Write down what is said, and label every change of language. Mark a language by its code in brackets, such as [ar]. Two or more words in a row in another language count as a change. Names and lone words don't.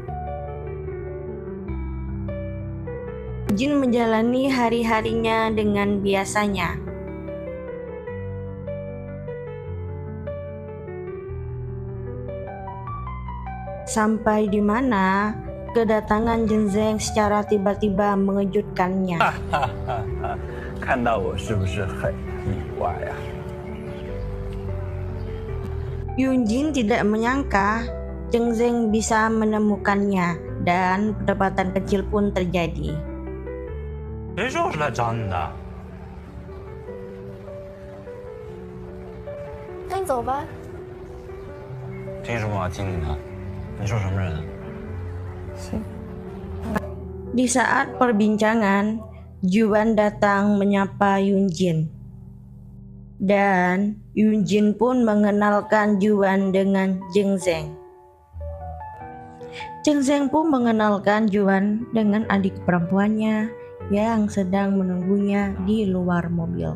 [id] Yunjin menjalani hari-harinya dengan biasanya. Sampai di mana kedatangan Jenseng secara tiba-tiba mengejutkannya. [zh] 看到我是不是很意外啊？ [id] Yunjin tidak menyangka Jenseng bisa menemukannya dan perdebatan kecil pun terjadi. [zh] 谁说我是来找你的？那你走吧。凭什么我要听你的？你说什么人？ [id] Di saat perbincangan, Juan datang menyapa Yunjin. Dan Yunjin pun mengenalkan Juan dengan Jenseng. Jenseng pun mengenalkan Juan dengan adik perempuannya yang sedang menunggunya di luar mobil.